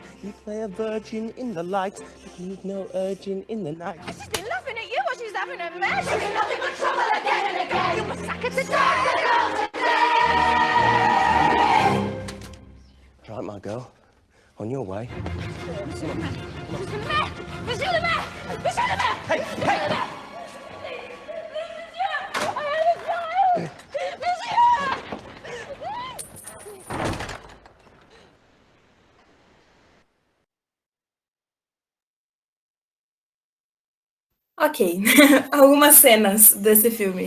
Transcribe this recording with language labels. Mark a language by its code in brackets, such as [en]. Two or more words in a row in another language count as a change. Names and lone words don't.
[en] You play a virgin in the light, but you've no urgin in the night. She's been laughing at you while she's having a mess. she'll be nothing but trouble again and again. You must sack her to Sack the girl today. Right, my girl, on your way. [fr] Monsieur le maire! Monsieur le maire! Monsieur le maire! [en] Hey, hey! [pt] Ok, algumas cenas desse filme.